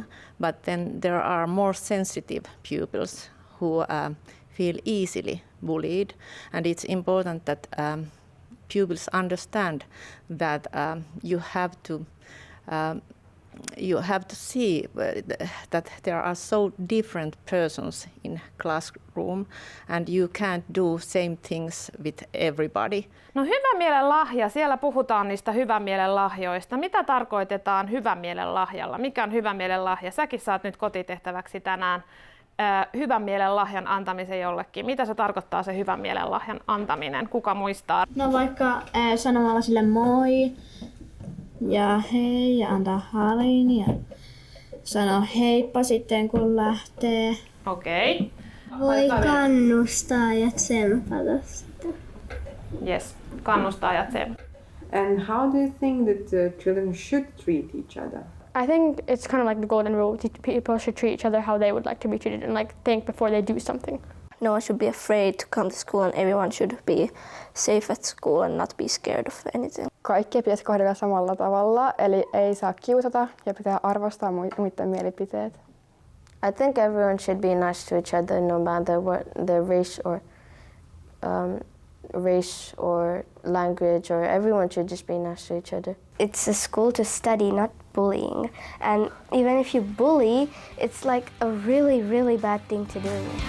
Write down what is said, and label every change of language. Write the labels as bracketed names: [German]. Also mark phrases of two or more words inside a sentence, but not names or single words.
[English] But then there are more sensitive pupils who feel easily bullied, and it's important that pupils understand that you have to see that there are so different persons in classroom, and you can't do same things with everybody. [Finnish] No hyvän mielen lahja, siellä puhutaan niistä hyvän mielen lahjoista. Mitä tarkoitetaan hyvän mielen lahjalla? Mikä on hyvän mielen lahja? Säkin saat nyt kotitehtäväksi tänään hyvän mielen lahjan antamisen jollekin. Mitä se tarkoittaa se hyvän mielen lahjan antaminen? Kuka muistaa? No vaikka sanomalla sille moi ja hei ja antaa halin ja sano heippa sitten kun lähtee. Okei. Voi kannustaa ja tsempata sitä. Yes, kannustaa ja tsempata. [English] And how do you think that children should treat each other? I think it's kind of like the golden rule. People should treat each other how they would like to be treated, and like think before they do something. No one should be afraid to come to school, and everyone should be safe at school and not be scared of anything. [Finnish] Kaikkia pitäisi kohdella samalla tavalla, eli ei saa kiusata ja pitää arvostaa muiden mielipiteet. [English] I think everyone should be nice to each other, no matter what their race or language, or everyone should just be nice to each other. It's a school to study, not bullying. And even if you bully, it's like a really, really bad thing to do.